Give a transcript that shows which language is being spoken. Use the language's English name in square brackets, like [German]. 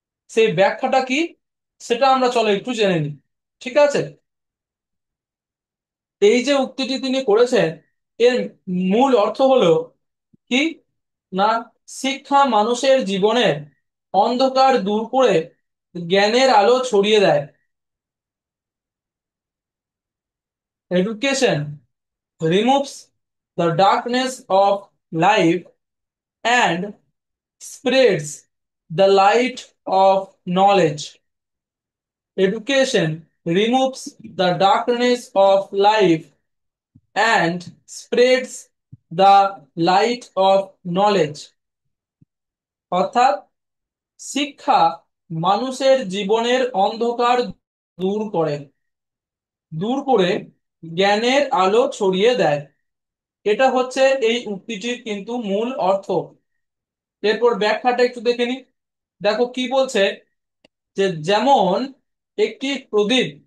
[Bangla] সেই ব্যাখ্যাটা কি সেটা আমরা চলো একটু জেনে নিই। ঠিক আছে, এই যে উক্তিটি তিনি করেছেন এর মূল অর্থ হলো কি না, শিক্ষা মানুষের জীবনের অন্ধকার দূর করে জ্ঞানের আলো ছড়িয়ে দেয়। [English] Education removes the darkness of life and spreads the light of knowledge. Education removes the darkness of life and spreads the light of knowledge. [Bangla] অর্থাৎ শিক্ষা মানুষের জীবনের অন্ধকার দূর করে দূর করে জ্ঞানের আলো ছড়িয়ে দেয়। এটা হচ্ছে এই উক্তিটির কিন্তু মূল অর্থ। এরপর ব্যাখ্যাটা একটু দেখে নি। দেখো কি বলছে, যে যেমন একটি প্রদীপ